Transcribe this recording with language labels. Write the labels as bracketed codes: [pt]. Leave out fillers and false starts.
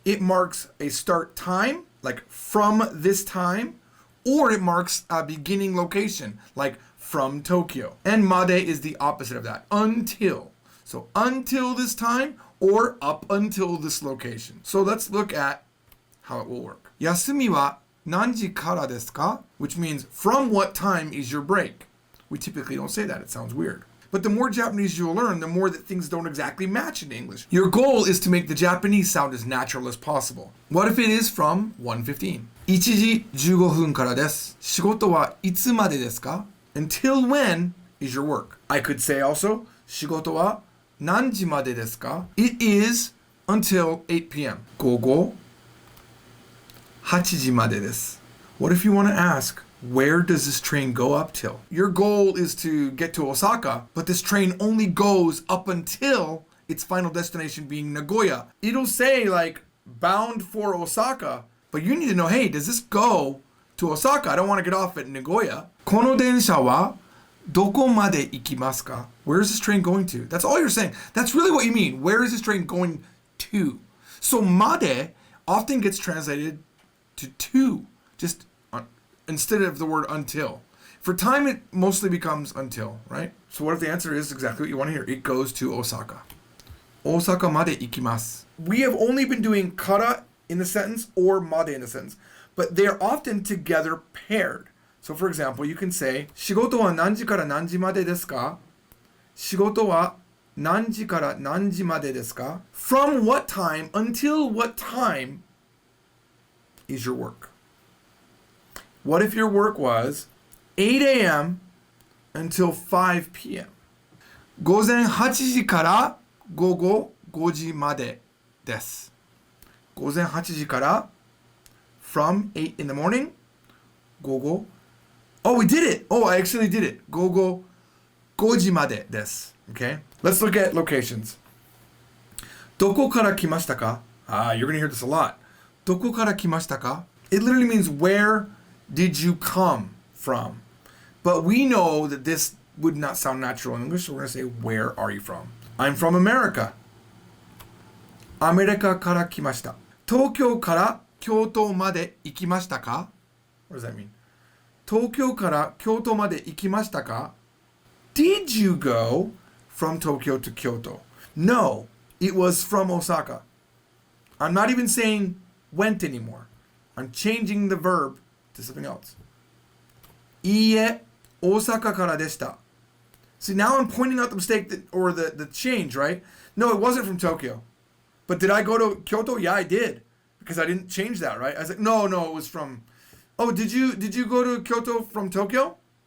[en] It marks a start time, like from this time, or it marks a beginning location, like from Tokyo. And made is the opposite of that, until. So until this time or up until this location. So let's look at how it will work. [ja] 休みは何時からですか? [en] Which means from what time is your break? We typically don't say that. It sounds weird. But the more Japanese you'll learn, the more that things don't exactly match in English. Your goal is to make the Japanese sound as natural as possible. What if it is from 1:15? [ja] 1時15分からです. 仕事はいつまでですか? [en] Until when is your work? I could say also, [ja] 仕事は何時までですか? [en] It is until 8 p.m. [ja] 午後8時までです. [en] What if you want to ask, where does this train go up till? Your goal is to get to Osaka, but this train only goes up until its final destination being Nagoya. It'll say like bound for Osaka, but you need to know, hey, does this go to Osaka? I don't want to get off at Nagoya. [ja] この電車はどこまで行きますか? [en] Where is this train going to? That's all you're saying. That's really what you mean. Where is this train going to? So made often gets translated to, just instead of the word until. For time, it mostly becomes until, right? So what if the answer is exactly what you want to hear? It goes to Osaka. [ja] Osaka made ikimasu. [en] We have only been doing kara in the sentence or made in the sentence, but they are often together paired. So for example, you can say, [ja] 仕事は何時から何時までですか? 仕事は何時から何時までですか? [en] From what time until what time is your work? What if your work was 8 a.m. until 5 p.m.? [ja] 午前8時から午後5時までです。午前8時から [en] from 8 in the morning 午後 Oh, we did it! Oh, I actually did it. [ja] 午後5時までです。 [en] Okay? Let's look at locations. [ja] どこから来ましたか? [en] You're going to hear this a lot. [ja] どこから来ましたか? [en] It literally means where did you come from? But we know that this would not sound natural in English, so we're going to say, where are you from? I'm from America. [ja] アメリカから来ました。東京から京都まで行きましたか? [en] What does that mean? [ja] 東京から京都まで行きましたか? [en] Did you go from Tokyo to Kyoto? No, it was from Osaka. I'm not even saying went anymore. I'm changing the verb to something else. [ja] いいえ、大阪からでした. [en] See, now I'm pointing out the mistake or the change, right? No, it wasn't from Tokyo. But did I go to Kyoto? Yeah, I did. Because I didn't change that, right? I was like, no, it was from... Oh, did you go to Kyoto from Tokyo?